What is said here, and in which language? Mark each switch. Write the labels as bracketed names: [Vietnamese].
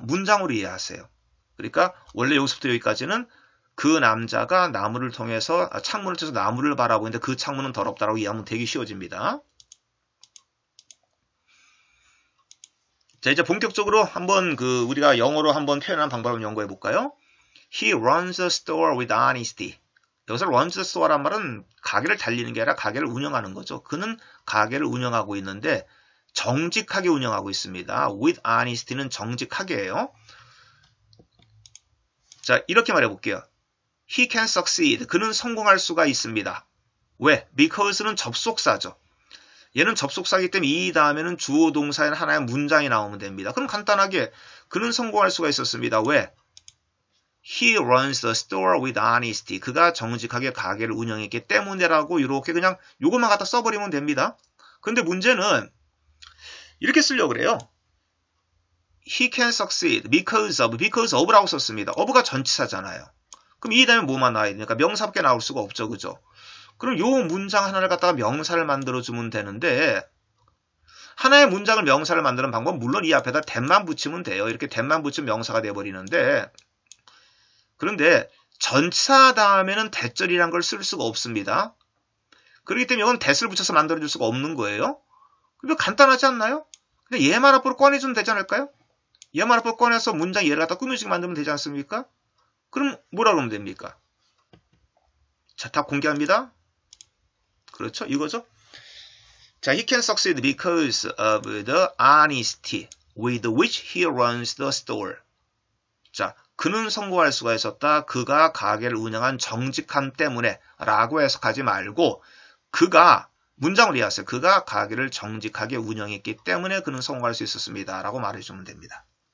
[Korean] 문장으로 이해하세요. 그러니까 원래 여기서부터 여기까지는 그 남자가 창문을 통해서 나무를 바라보고 있는데 그 창문은 더럽다라고 이해하면 되게 쉬워집니다. 자, 이제 본격적으로 한번 우리가 영어로 한번 표현한 방법을 연구해 볼까요? [English] He runs the store with honesty. [Korean] 여기서 runs the store란 말은 가게를 달리는 게 아니라 가게를 운영하는 거죠. 그는 가게를 운영하고 있는데 정직하게 운영하고 있습니다. with honesty 는 정직하게예요. [English] 자, 이렇게 말해 볼게요. He can succeed. [Korean] 그는 성공할 수가 있습니다. 왜? Because는 접속사죠. 얘는 접속사이기 때문에 이 다음에는 주어 동사인 하나의 문장이 나오면 됩니다. 그럼 간단하게 그는 성공할 수가 있었습니다. 왜? [English] He runs the store with honesty. [Korean] 그가 정직하게 가게를 운영했기 때문에라고 이렇게 그냥 요것만 갖다 써버리면 됩니다. 근데 문제는 이렇게 쓰려고 그래요. [English] He can succeed because of 라고 썼습니다. [Korean] of가 전치사잖아요. 그럼 이 다음에 뭐만 나와야 되니까 명사밖에 나올 수가 없죠. 그죠? 그럼 요 문장 하나를 갖다가 명사를 만들어주면 되는데 하나의 문장을 명사를 만드는 방법은 물론 이 앞에다 that만 붙이면 돼요. 이렇게 that만 붙이면 명사가 돼버리는데 그런데 전치사 다음에는 that절이란 걸 쓸 수가 없습니다. 그렇기 때문에 이건 that을 붙여서 만들어줄 수가 없는 거예요. 그럼 간단하지 않나요? 근데 얘만 앞으로 꺼내주면 되지 않을까요? 얘만 앞으로 꺼내서 문장 얘를 갖다 꾸며지게 만들면 되지 않습니까? 그럼 뭐라 그러면 됩니까? 자, 다 공개합니다. 그렇죠? 이거죠? [English] 자, he can succeed because of the honesty with which he runs the store. [Korean] 자, 그는 성공할 수가 있었다. 그가 가게를 운영한 정직함 때문에 라고 해석하지 말고 그가 문장을 이해하세요. 그가 가게를 정직하게 운영했기 때문에 그는 성공할 수 있었습니다. 라고 말해주면 됩니다.